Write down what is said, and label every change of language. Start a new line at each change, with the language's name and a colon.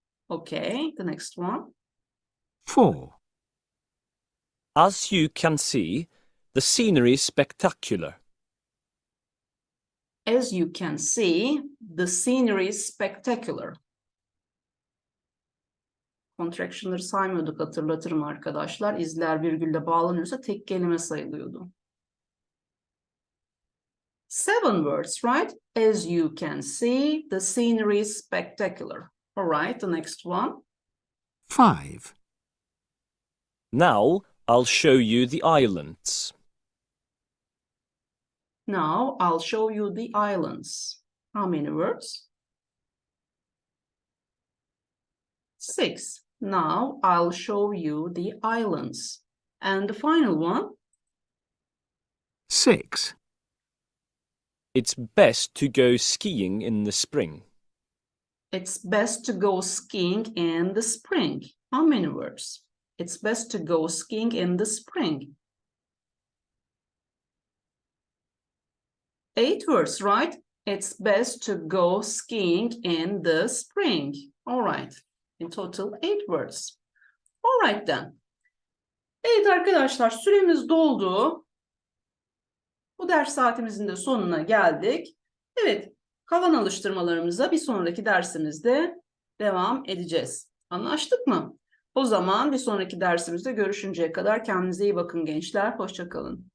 English: Okay, the next one. 4. As you can see, the scenery is spectacular. As you can see, the scenery is spectacular.
Turkish: Contraction'ları saymıyorduk, hatırlatırım arkadaşlar. İzler virgülle bağlanıyorsa tek kelime sayılıyordu.
English: 7 words, right? As you can see, the scenery is spectacular. All right, the next one. 5. Now I'll show you the islands. Now I'll show you the islands. How many words? 6. Now I'll show you the islands. And the final one? 6. It's best to go skiing in the spring. It's best to go skiing in the spring. How many words? It's best to go skiing in the spring. 8 words, right? It's best to go skiing in the spring. All right. In total 8 words. All right then.
Turkish: Evet arkadaşlar, süremiz doldu. Bu ders saatimizin de sonuna geldik. Evet, kalan alıştırmalarımıza bir sonraki dersimizde devam edeceğiz. Anlaştık mı? O zaman bir sonraki dersimizde görüşünceye kadar kendinize iyi bakın gençler. Hoşça kalın.